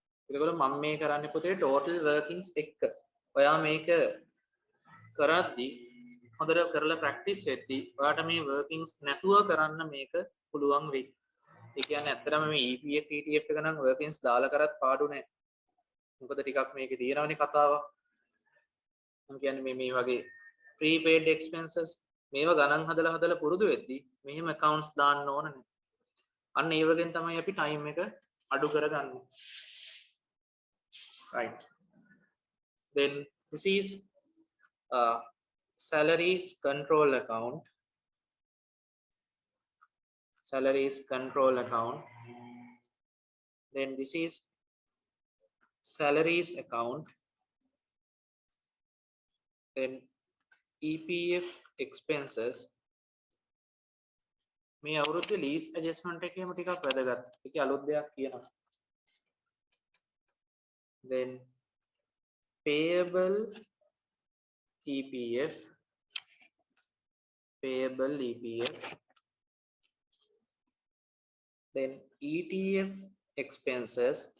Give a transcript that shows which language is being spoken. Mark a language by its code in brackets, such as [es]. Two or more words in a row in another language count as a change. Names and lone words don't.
[si] ඒකවල මම මේ කරන්නේ පුතේ [en] total workings [si] එක්ක. ඔයා මේක කරද්දි හොඳට කරලා ප්‍රැක්ටිස් වෙද්දි ඔයාට මේ workings නැතුව කරන්න මේක පුළුවන් වෙයි. ඒ කියන්නේ ඇත්තටම මේ EPF ETF එක නම් workings දාලා කරත් පාඩු නෑ. මොකද ටිකක් මේකේ තියෙනවනේ කතාවක්. මම කියන්නේ මේ වගේ [en] prepaid expenses [si] මේවා ගණන් හදලා පුරුදු වෙද්දි මෙහෙම accounts දාන්න ඕන නෑ. අන්න ඒ වගේන් තමයි අපි time එක අඩු කරගන්නේ. Right. [en] Then this is salaries control account. Salaries control account. Then this is salaries account. Then EPF expenses. [si] මේ අවුරුද්දේ [en] lease adjustment [si] එකේම ටිකක් වැදගත්. ඒකේ අලුත් දෙයක් කියනවා. [en] Then payable EPF. Payable EPF. Then ETF expenses.